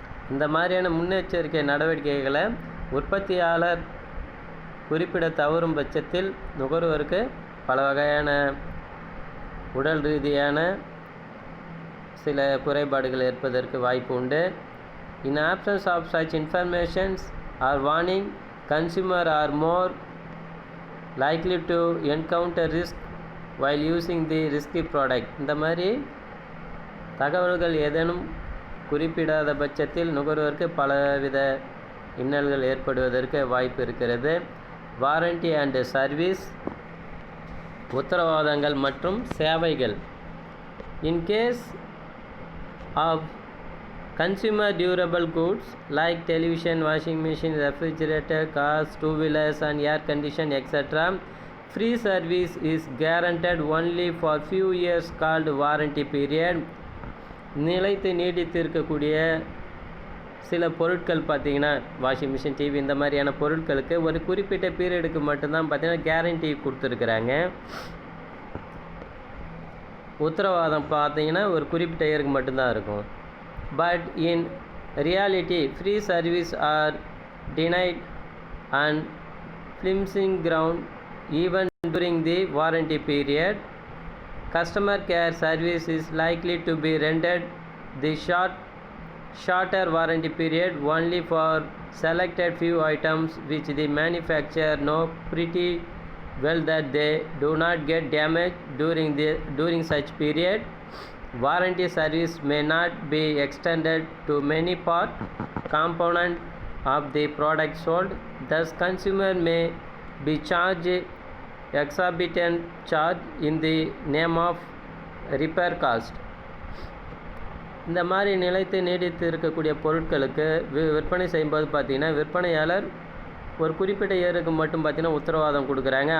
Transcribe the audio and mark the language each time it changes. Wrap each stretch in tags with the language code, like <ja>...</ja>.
<ta>இந்த மாதிரியான முன்னெச்சரிக்கை நடவடிக்கைகளை உற்பத்தியாளர் குறிப்பிட தவறும் பட்சத்தில் நுகர்வோருக்கு பல வகையான உடல் ரீதியான சில குறைபாடுகள் ஏற்பதற்கு வாய்ப்பு உண்டு.</ta> <en>In absence of such informations or warning, consumer are more likely to encounter risk while using the risky product.</en> <ta>இந்த மாதிரி தகவல்கள் ஏதேனும் குறிப்பிடாத பட்சத்தில் நுகர்வோருக்கு பலவித இன்னல்கள் ஏற்படுவதற்கு வாய்ப்பு இருக்கிறது.</ta> <en>warranty and service,</en> <ta>உத்தரவாதங்கள் மற்றும் சேவைகள்.</ta> <en>In case of consumer durable goods like television, washing machine, refrigerator, cars, two-wheelers and air condition etc., free service is guaranteed only for few years called warranty period.</en> <ta>நிலைத்து நீடித்து இருக்கக்கூடிய சில பொருட்கள் பார்த்திங்கன்னா washing machine, TV இந்த மாதிரியான பொருட்களுக்கு ஒரு குறிப்பிட்ட பீரியடுக்கு மட்டும்தான் பார்த்திங்கன்னா கேரண்டி கொடுத்துருக்குறாங்க. உத்தரவாதம் பார்த்திங்கன்னா ஒரு குறிப்பிட்ட இயருக்கு மட்டும்தான் இருக்கும்.</ta> <en>But in reality, free service are denied on flimsy ground even during the warranty period. Customer care service is likely to be rendered the shorter warranty period only for selected few items which the manufacturer know pretty well that they do not get damaged during such period. Warranty service may not be extended to many part component of the product sold. Thus consumer may be charged exorbitant charge in the name of repair cost.</en> <ta>இந்த மாதிரி நிலைத்து நீடித்து இருக்கக்கூடிய பொருட்களுக்கு விற்பனை செய்யும்போது பார்த்திங்கன்னா விற்பனையாளர் ஒரு குறிப்பிட்ட இயருக்கு மட்டும் பார்த்திங்கன்னா உத்தரவாதம் கொடுக்குறாங்க.</ta>